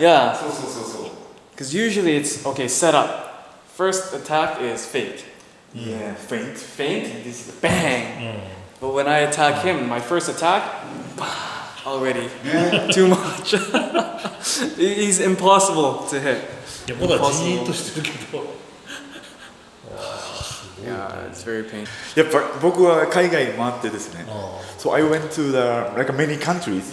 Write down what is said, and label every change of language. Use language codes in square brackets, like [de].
[en] Yeah. [ja] そうそうそうそう。 [en] Because usually it's, okay, set up. First attack is fake. Yeah, faint. Feint, this is bang. But when I attack him, my first attack, already too much. He's impossible to hit. [ja] いやまだじーっとしてるけど。 [en] Yeah, it's very painful. [ja] やっぱ僕は海外回ってですね。 [en] So I went to the like many countries.